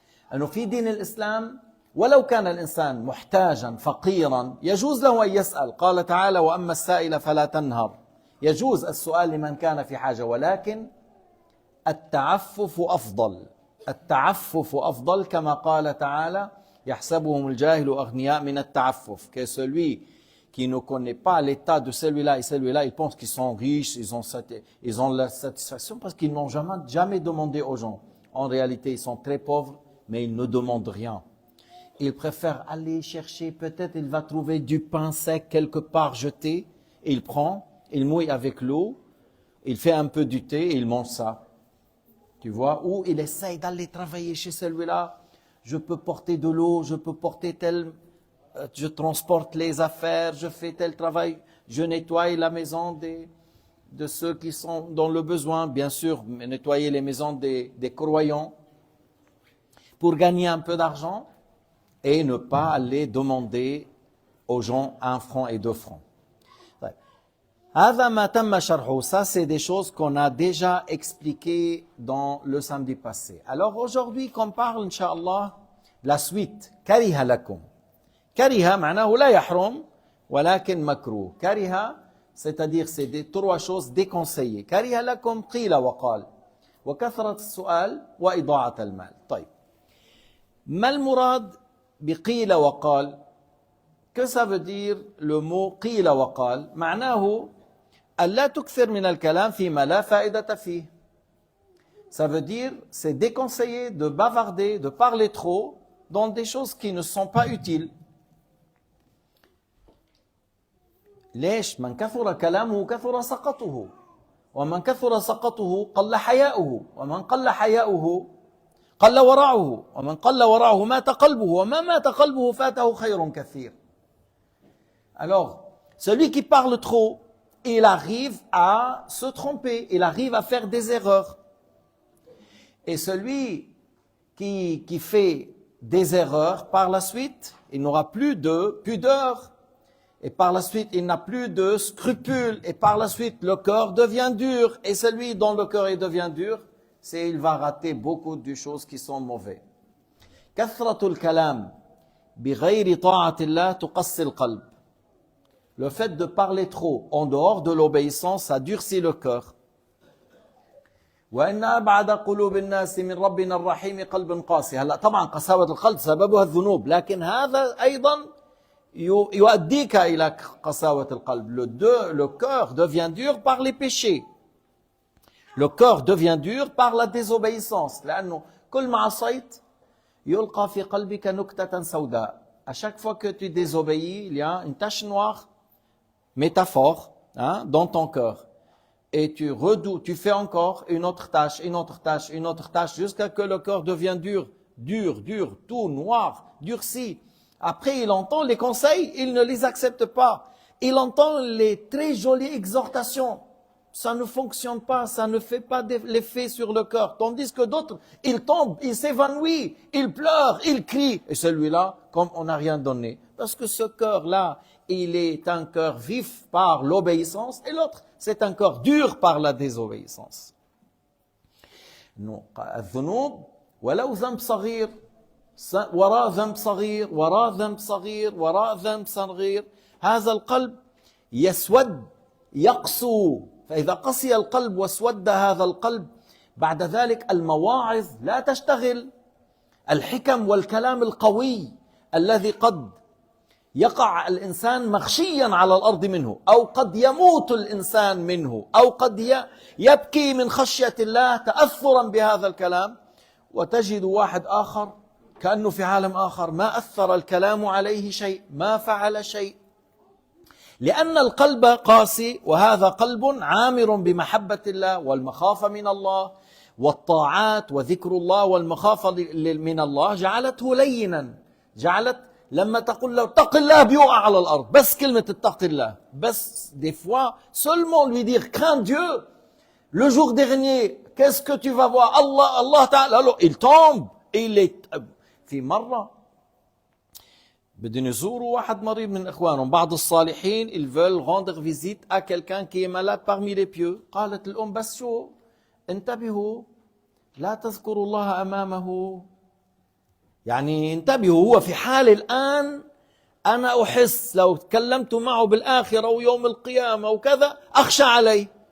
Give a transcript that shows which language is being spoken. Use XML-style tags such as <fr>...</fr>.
<ar>في دين الإسلام ولو كان الإنسان محتاجا فقيرا يجوز له أن يسأل. قال تعالى وأما السائل فلا تنهر. يجوز السؤال لمن كان في حاجة, ولكن التعفف أفضل. التعفف أفضل كما قال تعالى يحسبهم الجاهل أغنياء من التعفف.</ar> <fr>Que celui qui ne connaît pas l'état de celui-là et celui-là, ils pensent qu'ils sont riches, ils ont la satisfaction parce qu'ils n'ont jamais demandé aux gens. En réalité, ils sont très pauvres, mais ils ne demandent rien. Ils préfèrent aller chercher, peut-être il va trouver du pain sec quelque part jeté, et il prend, il mouille avec l'eau, il fait un peu du thé et il mange ça. Tu vois, ou il essaye d'aller travailler chez celui-là. Je peux porter de l'eau, je peux porter je transporte les affaires, je fais tel travail, je nettoie la maison de ceux qui sont dans le besoin, bien sûr, nettoyer les maisons des croyants pour gagner un peu d'argent et ne pas aller demander aux gens 1 franc et 2 francs.</fr> <ar>هذا ما تم شرحه.</ar> <fr>Ça, c'est des choses qu'on a déjà expliquées dans le samedi passé. Alors aujourd'hui, qu'on parle, Inch'Allah, la suite.</fr> <ar>كره لكم. كره معناه لا يحرم ولكن مكروه.</ar> <fr>كره, c'est-à-dire c'est des 3 choses déconseillées.</fr> <ar>كره لكم قيل وقال وكثرة السؤال وإضاعة المال. طيب. ما المراد بقيل وقال؟</ar> <fr>Que ça veut dire le mot</fr> <ar>قيل وقال؟ معناه ألا تكثر من الكلام فيما لا فائدة فيه.</ar> <fr>Ça veut dire, c'est déconseillé de bavarder, de parler trop dans des choses qui ne sont pas utiles.</fr> <ar>ليش؟ من كثر كلامه كثر سقطه ومن كثر سقطه قل حياؤه ومن قل حياؤه قل ورعه ومن قل ورعه مات قلبه وما مات قلبه فاته خير كثير.</ar> <fr>Alors, celui qui parle trop, il arrive à se tromper, il arrive à faire des erreurs. Et celui qui fait des erreurs, par la suite, il n'aura plus de pudeur. Et par la suite, il n'a plus de scrupules. Et par la suite, le cœur devient dur. Et celui dont le cœur devient dur, il va rater beaucoup de choses qui sont mauvaises.</fr> <ar>كثرة الكلام بغير طاعة الله تقسي القلب.</ar> <fr>Le fait de parler trop en dehors de l'obéissance, ça durcit le cœur.</fr> <ar>وإن أبعد قلوب الناس من ربنا الرحيم قلب قاسي. هلا طبعا قساوة القلب سببها الذنوب، لكن هذا أيضا يؤديك إلى قساوة القلب.</ar> <fr>Le cœur devient dur par les péchés. Le cœur devient dur par la désobéissance.</fr> <ar>لأنه كل ما عصيت يلقى في قلبك نكتة سوداء.</ar> <fr>À chaque fois que tu désobéis, il y a une tache noire, métaphore, dans ton cœur. Et tu redoutes, tu fais encore une autre tâche, une autre tâche, une autre tâche, jusqu'à que le cœur devient dur, tout noir, durci. Après, il entend les conseils, il ne les accepte pas. Il entend les très jolies exhortations. Ça ne fonctionne pas, ça ne fait pas l'effet sur le cœur. Tandis que d'autres, ils tombent, ils s'évanouissent, ils pleurent, ils crient. Et celui-là, comme on n'a rien donné. Parce que ce cœur-là, il est un cœur vif par l'obéissance, et l'autre, c'est un cœur dur par la désobéissance.</fr> <ar>الذنوب ولو ذنب صغير وراء ذنب صغير وراء ذنب صغير وراء ذنب صغير هذا القلب يسود يقسو. فإذا قسي القلب واسود هذا القلب بعد ذلك المواعظ لا تشتغل. الحكم والكلام القوي الذي قد يقع الإنسان مغشيا على الأرض منه، أو قد يموت الإنسان منه، أو قد يبكي من خشية الله تأثرا بهذا الكلام، وتجد واحد آخر كأنه في عالم آخر ما أثر الكلام عليه شيء، ما فعل شيء، لأن القلب قاسي. وهذا قلب عامر بمحبة الله والمخافة من الله والطاعات وذكر الله والمخافة من الله جعلته لينا. جعلت لما تقول له اتق الله بيوقع على الأرض. بس كلمة اتق الله. بس</ar> <fr>des fois seulement lui dire crains Dieu. Le jour dernier, qu'est-ce que tu vas voir? Allah Ta'ala. Alors il tombe. Il est</fr> <ar>في مرة بدهم يزوروا واحد مريض من إخوانهم. بعض الصالحين</ar> <fr>ils veulent rendre visite à quelqu'un qui est malade parmi les pieux.</fr> <ar>قالت الأم بس شو انتبهوا لا تذكروا الله أمامه. يعني انتبهوا، هو في حال الآن أنا أحس لو تكلمت معه بالآخرة ويوم القيامة وكذا أخشى عليه.</ar>